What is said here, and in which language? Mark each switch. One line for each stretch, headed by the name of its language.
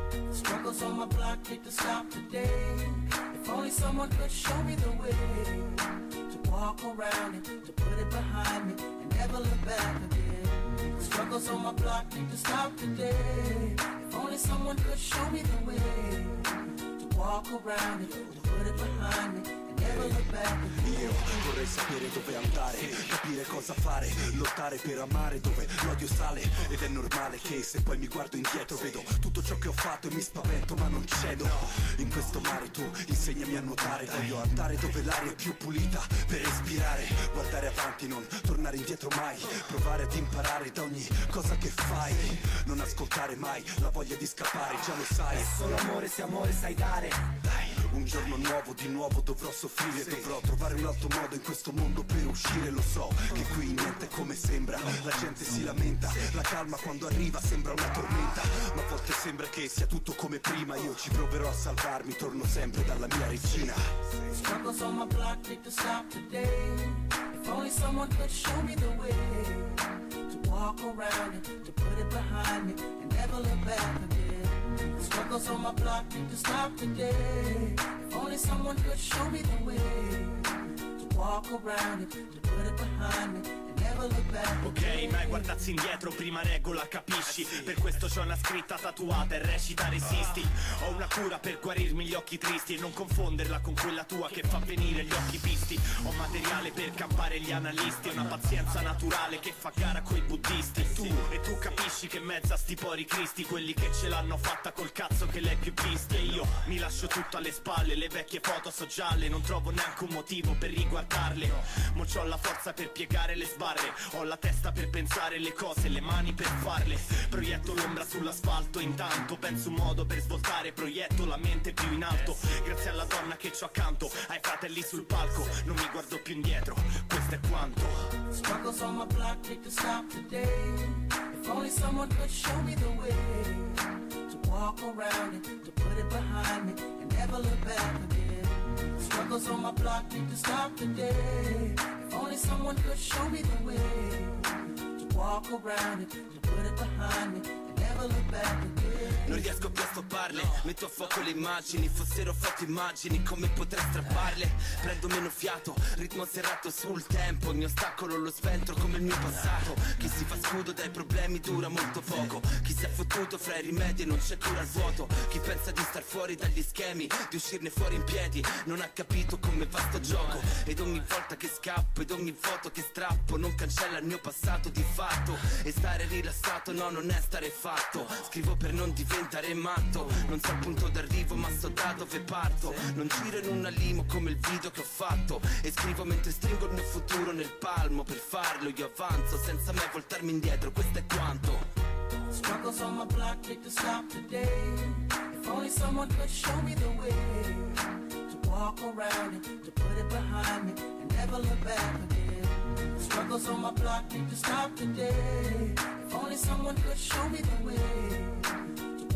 English: struggles on my block need to stop today. If only someone could show me the way to walk around it, to put it behind me and never look back again. Struggles on my block need to stop today. If only someone could show me the way to walk around it, to put it behind me.
Italian: Io vorrei sapere dove andare, capire cosa fare, lottare per amare dove l'odio sale. Ed è normale che se poi mi guardo indietro vedo tutto ciò che ho fatto e mi spavento, ma non cedo. In questo mare tu insegnami a nuotare, voglio andare dove l'aria è più pulita per respirare. Guardare avanti, non tornare indietro mai, provare ad imparare da ogni cosa che fai. Non ascoltare mai la voglia di scappare, già lo sai. È solo amore se amore sai dare. Un giorno nuovo, di nuovo dovrò soffrire, sì. Dovrò trovare un altro modo in questo mondo per uscire. Lo so che qui niente è come sembra, la gente si lamenta, la calma quando arriva sembra una tormenta. Ma a volte sembra che sia tutto come prima, io ci proverò a salvarmi, torno sempre dalla mia regina.
English: Struggles on my block need to stop today. If only someone could show me the way to walk around it, to put it behind me and never look back again. Struggles on my block need to stop today. If only someone could show me the way to walk around it, to put it behind me.
Italian: Ok, ma guardarsi indietro, prima regola, capisci? Per questo c'ho una scritta tatuata e recita resisti. Ho una cura per guarirmi gli occhi tristi e non confonderla con quella tua che fa venire gli occhi pisti. Ho materiale per campare gli analisti, una pazienza naturale che fa gara coi buddisti. Tu, e tu capisci che mezza sti pori cristi, quelli che ce l'hanno fatta col cazzo che l'hai più visti. E io mi lascio tutto alle spalle, le vecchie foto so gialle, non trovo neanche un motivo per riguardarle. Mo c'ho la forza per piegare le sbarre, altre. Ho la testa per pensare le cose, le mani per farle. Proietto l'ombra sull'asfalto, intanto penso un modo per svoltare. Proietto la mente più in alto, grazie alla donna che c'ho accanto, ai fratelli sul palco. Non mi guardo più indietro, questo è quanto.
English: Struggles on my block need to stop today. If only someone could show me the way to walk around it, to put it behind me and never look back again. Struggles on my block need to stop today. If only someone could show me the way to walk around it, to put it behind me and never look back again.
Italian: Non riesco più a stopparle, metto a fuoco le immagini. Fossero fatte immagini, come potrei strapparle? Prendo meno fiato, ritmo serrato sul tempo. Ogni ostacolo lo sventro come il mio passato. Chi si fa scudo dai problemi dura molto poco. Chi si è fottuto fra i rimedi e non c'è cura al vuoto. Chi pensa di star fuori dagli schemi, di uscirne fuori in piedi, non ha capito come va sto gioco. Ed ogni volta che scappo, ed ogni foto che strappo, non cancella il mio passato di fatto. E stare rilassato, no, non è stare fatto. Scrivo per non diventare matto, non so il punto d'arrivo ma so da dove parto. Non giro in una limo come il video che ho fatto, e scrivo mentre stringo il mio futuro nel palmo. Per farlo io avanzo senza mai voltarmi indietro, questo è quanto.
English: Struggles on my block need to stop today. If only someone could show me the way to walk around it, to put it behind me and never look back again. Struggles on my block need to stop today. If only someone could show me the way.